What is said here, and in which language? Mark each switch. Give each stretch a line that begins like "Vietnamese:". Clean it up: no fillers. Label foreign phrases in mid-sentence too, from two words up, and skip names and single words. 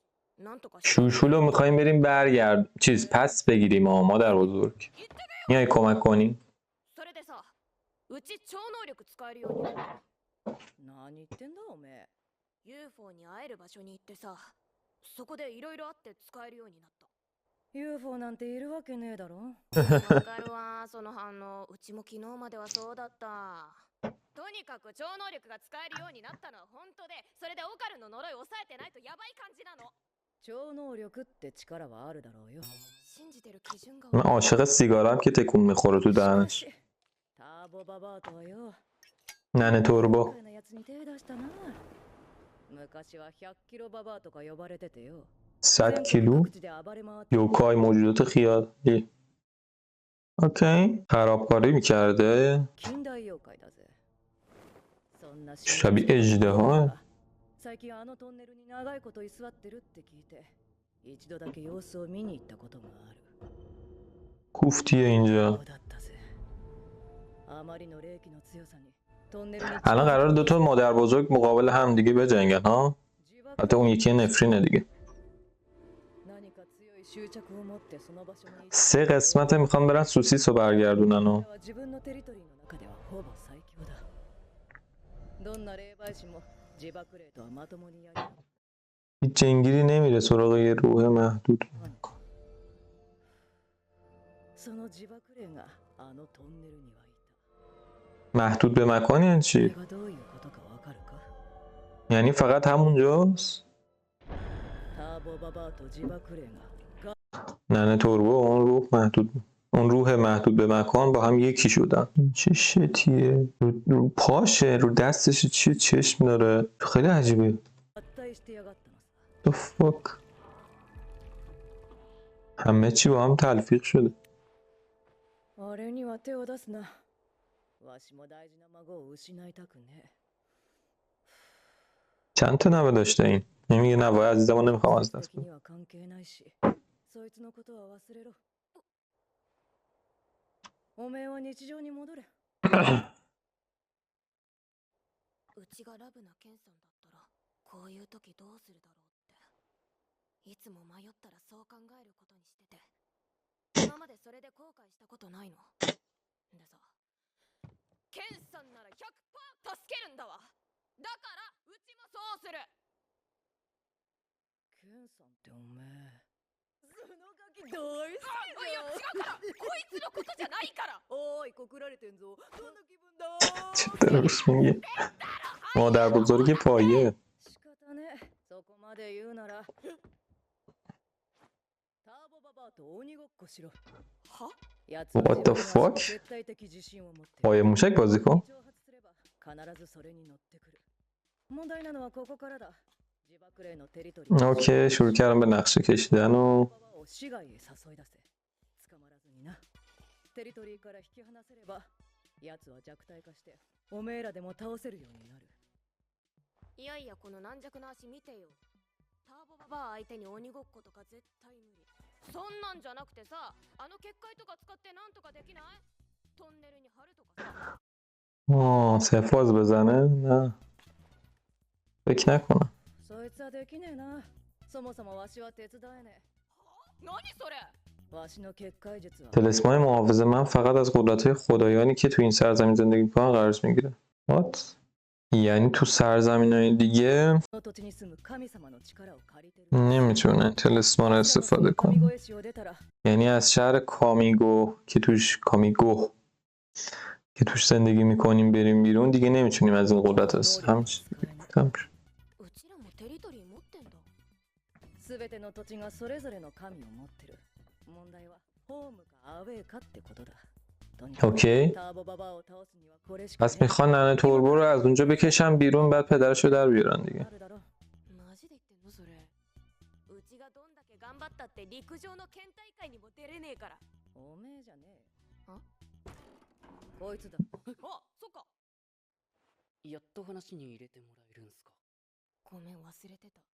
Persian: شوشولو میخوایم بریم برگرد چیز پس بگیریم مادر بزرگ. میای کمک کنی؟
Japanese: それでさ、うち超能力使えるようになった。何言ってんだおめえ。UFO に会える場所に行ってさ、そこでいろいろあって使えるようになった。UFO なんているわけねえだろ。わかるわ、その反応。うちも昨日まではそうだった。とにかく超能力が使えるようになったのは本当で、それでオカルの呪いを抑えてないとやばい感じなの。超能力って力はあるだろうよ。信じてる基準が。
Persian: من عاشق سیگارم که تکون میخوره تو دهنش.
Japanese: ターボババアとはよ。
Persian: ننه توربو.
Japanese: 昔は100キロババアとか呼ばれててよ。
Persian: 100 کیلو یوکای موجودات خیالی. اوکی خرابکاری میکرده.
Japanese: 近代妖怪だぜ。そんな
Persian: شبیه اژدها.
Japanese: 最近あのトンネルに長いこと居座ってるって聞いて、一度だけ様子を見に行ったことがある。
Persian: کوفتیه اینجا.
Japanese: そうだったぜ。あまりの霊気の強さにトンネルに
Persian: الان قرار دو تا مادر بزرگ مقابل هم دیگه بجنگن ها. حتی اون یکی نفرینه دیگه.
Japanese: 何か強い執着を持ってその場所にいて、
Persian: 3 قسمت میخوان برن سوسیس رو برگردونن و
Japanese: 自分のテリトリーの中ではほぼ最強だ。どんな霊媒師も自爆霊とはまともにやる。
Persian: هیچ جنگیری نمیره سراغ یه روح محدود.
Japanese: その自爆霊があのトンネルにはいた。
Persian: محدود به مکان یعنی
Japanese: それ
Persian: چی؟
Japanese: がどういうことかわかるか？
Persian: یعنی فقط همونجاست؟
Japanese: ターボババアと自爆霊が
Persian: ننه توربو اون روح محدود به مکان با هم یکی شدن. این چه شتیه؟ رو پاشه رو دستش چیه چشم داره. خیلی عجیبه.
Japanese: 合体してやがったのさ。
English: The fuck؟
Persian: همه چی با هم تلفیق شده.
Japanese: あれには手を出すな。わしも大事な孫を失いたくね。
Persian: چند تا نوه داشته این؟ نمیگه نوه عزیزمو نمیخوام از دست
Japanese: 的
Persian: بدم.
Japanese: には関係ないし、そいつのことは忘れろ。おめえは日常に戻れ。うちがラブなケンさんだったら、こういう時どうするだろうって。いつも迷ったらそう考えることにしてて。今までそれで後悔したことないの。でさ、ケンさんなら 100% 助けるんだわ。だからうちもそうする。ケンさんっておめえ。そのガキ大好きだよ。いや違うから、こいつのことじゃないから。おーい告られてんぞ。どんな気分だ。
Persian: چه دروس میگه. مادر بزرگ پایه.
Japanese: 仕方ねえ。そこまで言うなら。ターボババアと鬼ごっこしろ。は？
English: What the fuck？
Japanese: 絶対的自信を持って。
Persian: پایه موشک بازی کن.
Japanese: 挑発すれば必ずそれに乗ってくる。問題なのはここからだ。自爆霊のテリトリー。
Persian: اوکی شروع کردم به نقشه کشیدن و
Japanese: 市外へ誘い出せ。捕まらずにな。テリトリーから引き離せれば、奴は弱体化して、おめえらでも倒せるようになる。いやいや、この軟弱な足見てよ。ターボババア相手に鬼ごっことか絶対無理。そんなんじゃなくてさ、あの結界とか使ってなんとかできない？トンネルに貼るとかさ。
Persian: سفاز بزنه؟ نه فکر نکنم.
Japanese: そいつはできねえな。そもそもわしは手伝えねえ。何それ？わしの結界術は
Persian: تلسمای محافظ من فقط از قدرت‌های خدایانی که تو این سرزمین زندگی می‌کنن قرض میگیره. What؟ یعنی تو سرزمین‌های دیگه
Japanese: この土地に住む神様の力を借りてる。
Persian: نمیتونه تلسما رو استفاده کنه. یعنی از شهر کامیگو که توش زندگی میکنیم بریم بیرون دیگه نمیتونیم از این قدرت استفاده کنیم.
Japanese: 全ての土地がそれぞれの神を持ってる。問題はホームかアウェーかってことだ。
Persian: اوکی پس میخوان ننه توربو رو از اونجا بکشن بیرون بعد پدرشو در بیارن دیگه.
Japanese: マジで言ってんのそれ。うちがどんだけ頑張ったって陸上の県大会にも出れねえから。おめえじゃねえ。あ？こいつだ。あ、そっか。やっと話に入れてもらえるんすか。ごめん忘れてた。